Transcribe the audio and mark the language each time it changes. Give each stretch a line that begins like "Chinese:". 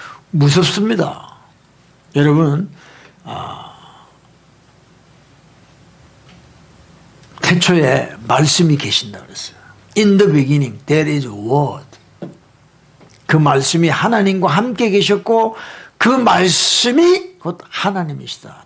Korean: 무섭습니다. 여러분, 태초에 말씀이 계신다 그랬어요.
English: In the beginning, there is word.
Korean: 그 말씀이 하나님과 함께 계셨고 그 말씀이 곧 하나님이시다.